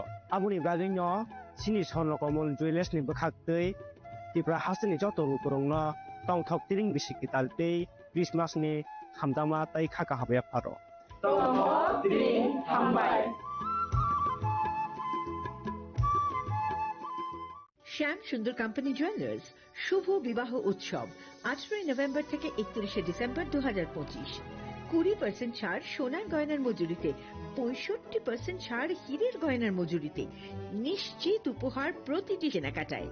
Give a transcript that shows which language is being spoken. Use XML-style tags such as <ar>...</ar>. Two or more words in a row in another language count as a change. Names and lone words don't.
<trp>Abuni brading no sini son lokomon joyless ni bakhaktei tipra hasni joto rukurong no tongthok tiring bisi kitaltei Christmas ni hamdama tai khaka habya pharo. Tomo Dream Tambay.</trp> <bn>শ্যাম সুন্দর কোম্পানি জুয়েলার্স শুভ বিবাহ উৎসব 18 নভেম্বর থেকে 31 ডিসেম্বর 2025। 20% ছাড় সোনার গয়নার মজুরিতে, 65% ছাড় হীরের গয়নার মজুরিতে, নিশ্চিত উপহার প্রতিটি কেনাকাটায়।</bn>